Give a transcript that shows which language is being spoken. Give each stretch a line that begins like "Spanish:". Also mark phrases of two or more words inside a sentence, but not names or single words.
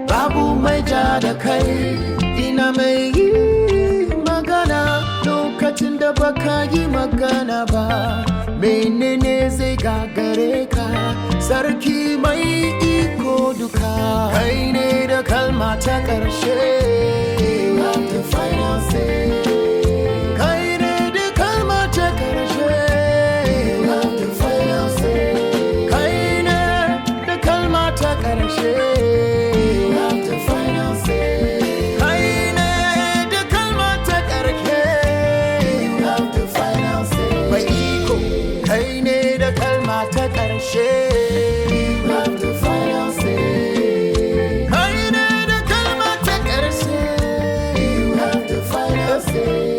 Hausa: Babu mai ja da kai, ina mai yi magana lokacin da baka yi magana ba. Menene zai gagare ka? Sarki mai iko duka, kai ne da kalma ta ƙarshe.
English: You have the final say.
Hausa: Kai ne da kalma ta ƙarshe.
English: You have the final say.
Hausa: Kai ne Da kalma ta ƙarshe.
English: You have the final say.
Hausa: Kai ne da kalma ta ƙarshe.
English: You have the final say.
Hausa: Mai iko, kai ne da kalma ta ƙarshe.
English: You have the final say.
Hausa: Kai ne da kalma ta ƙarshe.
English: You have the final say.